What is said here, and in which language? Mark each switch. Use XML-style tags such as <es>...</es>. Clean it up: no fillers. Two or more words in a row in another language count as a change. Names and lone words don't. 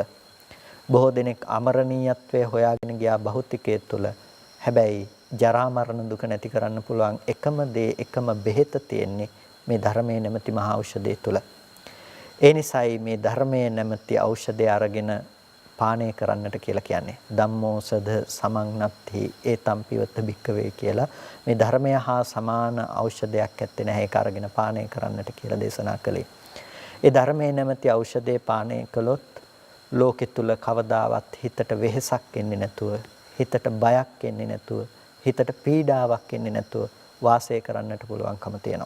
<si>බොහෝ දෙනෙක් අමරණීයත්වයේ හොයාගෙන ගියා භෞතිකයේ තුල. හැබැයි ජරා මරණ දුක නැති කරන්න පුළුවන් එකම දේ එකම බෙහෙත තියෙන්නේ මේ ධර්මයේ නැමැති මහා ඖෂධය තුල. ඒ නිසායි මේ ධර්මයේ නැමැති ඖෂධය අරගෙන පානය කරන්නට කියලා කියන්නේ.</si> <pi>ධම්මෝසධ සමන්නත්ති ඒතම් පිවත භික්කවේ</pi> <si>කියලා මේ ධර්මය හා සමාන ඖෂධයක් ඇත්තේ නැහැ. ඒක අරගෙන පානය කරන්නට කියලා දේශනා කළේ. ඒ ධර්මයේ නැමැති ඖෂධය පානය කළොත් ලෝකෙ තුල කවදාවත් හිතට වෙහෙසක් එන්නේ නැතුව, හිතට බයක් එන්නේ නැතුව, හිතට පීඩාවක් එන්නේ නැතුව වාසය කරන්නට පුළුවන්කම තියෙනවා.</si>